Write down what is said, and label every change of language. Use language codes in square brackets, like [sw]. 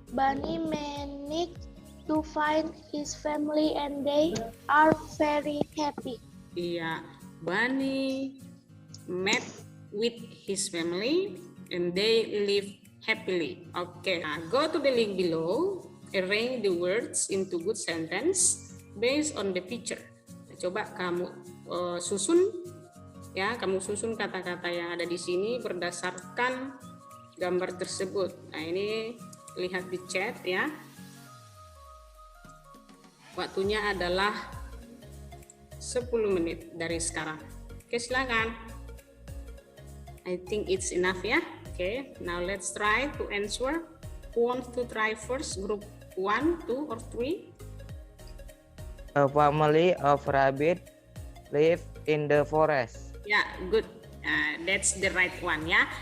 [en] Bunny managed to find his family and they are very happy. Iya, Bunny met with his family and they live happily. Okay, go to the link below. Arrange the words into good sentence based on the picture. [id] Coba kamu susun, ya, kamu susun kata-kata yang ada di sini berdasarkan gambar tersebut. Nah, ini lihat di chat, ya. Waktunya adalah 10 menit dari sekarang. Oke, silakan. [en] I think it's enough, ya. Oke, now let's try to answer. Who wants to try first? Group 1, 2, or 3? A family of rabbits live in the forest. Yeah, good. That's the right one, ya.